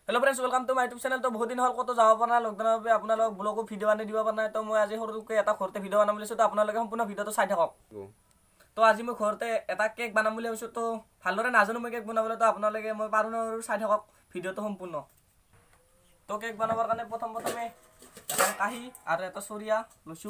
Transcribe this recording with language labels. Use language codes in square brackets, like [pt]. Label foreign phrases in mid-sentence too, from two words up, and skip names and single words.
[en] friends welcome to my YouTube channel. [as] তো বহুত দিন হ'ল ক'তো যাব পৰা নাই লকডাউনৰ বাবে আপোনালোক ব্লগো ভিডিও আনি দিব পৰা নাই। তো মই আজি সৰুকৈ এটা ঘৰতে ভিডিও বনাম বুলিছো। তো আপোনালোকে সম্পূৰ্ণ ভিডিওটো চাই থাকক। তো আজি মই ঘৰতে এটা কেক বনাম বুলি ভাবিছো। তো ভালদৰে নাজানো মই কেক বনাবলৈ। তো আপোনালোকে মই পাৰো ন চাই থাকক ভিডিওটো সম্পূৰ্ণ। তো কেক বনাবৰ কাৰণে প্ৰথমে এটা কাহি আৰু এটা চৰিয়া লৈছো।